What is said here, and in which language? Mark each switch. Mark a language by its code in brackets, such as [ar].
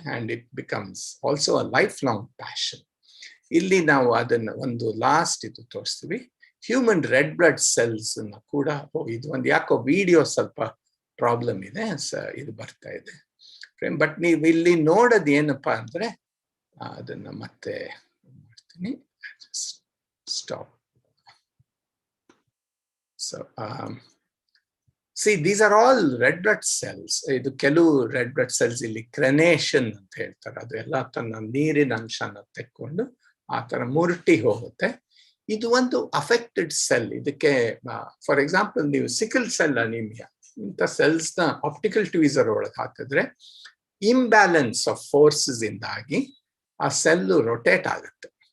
[en] And it becomes also a life long passion. [kn] ಇಲ್ಲಿ ನಾವು ಅದನ್ನ ಒಂದು ಲಾಸ್ಟ್ ಇದು ತೋರಿಸ್ತೀವಿ, ಹ್ಯೂಮನ್ ರೆಡ್ ಬ್ಲಡ್ ಸೆಲ್ಸ್ ಅನ್ನ ಕೂಡ. ಇದು ಒಂದು ಯಾಕೋ ವಿಡಿಯೋ ಸ್ವಲ್ಪ ಪ್ರಾಬ್ಲಮ್ ಇದೆ, ಇದು ಬರ್ತಾ ಇದೆ. ಬಟ್ ನೀವು ಇಲ್ಲಿ ನೋಡೋದು ಏನಪ್ಪಾ ಅಂದ್ರೆ, ಅದನ್ನ ಮತ್ತೆ ಮಾಡ್ತೀನಿ, stop. [en] So see, these are all red blood cells. [kn] ಇದು ಕೆಲವು ರೆಡ್ ಬ್ಲಡ್ ಸೆಲ್ಸ್ ಇಲ್ಲಿ ಕ್ರೆನೇಷನ್ ಅಂತ ಹೇಳ್ತಾರೆ. ಅದು ಎಲ್ಲ ತನ್ನ ನೀರಿನ ಅಂಶನ ತೆಕ್ಕೊಂಡು ಆ ತರ ಮುರುಟಿ ಹೋಗುತ್ತೆ. ಇದು ಒಂದು ಅಫೆಕ್ಟೆಡ್ ಸೆಲ್. ಇದಕ್ಕೆ ಫಾರ್ ಎಕ್ಸಾಂಪಲ್ ನೀವು ಸಿಕಲ್ ಸೆಲ್ ಅನಿಮಿಯಾ ಇಂಥ ಸೆಲ್ಸ್ ನ ಆಪ್ಟಿಕಲ್ ಟ್ವೀಸರ್ ಒಳಗೆ ಹಾಕಿದ್ರೆ [en] imbalance of forces [kn] ಇಂದಾಗಿ ಆ ಸೆಲ್ಲು ರೊಟೇಟ್ ಆಗುತ್ತೆ.